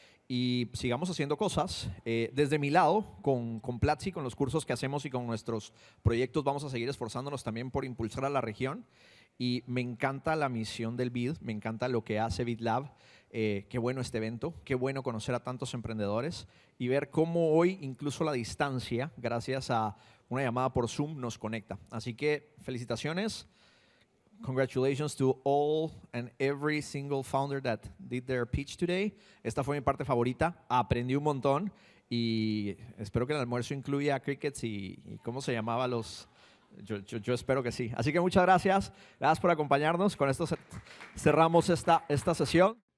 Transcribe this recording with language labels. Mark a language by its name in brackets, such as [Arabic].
[Spanish] Y sigamos haciendo cosas. Desde mi lado, con Platzi, con los cursos que hacemos y con nuestros proyectos, vamos a seguir esforzándonos también por impulsar a la región. Y me encanta la misión del BID, me encanta lo que hace BID-Lab. Qué bueno este evento, qué bueno conocer a tantos emprendedores y ver cómo hoy incluso la distancia, gracias a una llamada por Zoom, nos conecta. Así que felicitaciones. [English] Congratulations to all and every single founder that did their pitch today. [Spanish] Esta fue mi parte favorita, aprendí un montón y espero que el almuerzo incluya crickets y ¿cómo se llamaba los...? Yo espero que sí. Así que muchas gracias. Gracias por acompañarnos. Con esto cerramos esta sesión.